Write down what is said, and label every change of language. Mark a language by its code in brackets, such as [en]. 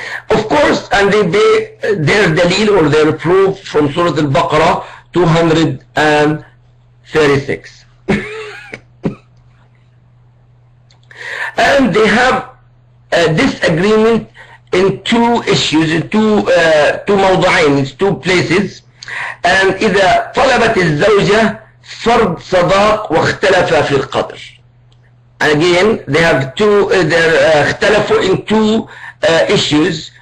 [en] Of course, and they pay their dalil or their proof from Surah Al-Baqarah 236. And they have disagreement in two issues, in two [ar] موضوعين, [en] in two places. And [ar] إذا طلبت الزوجة فرض صداق واختلف في القدر. [en] Again, they have [ar] اختلفوا [en] in two issues.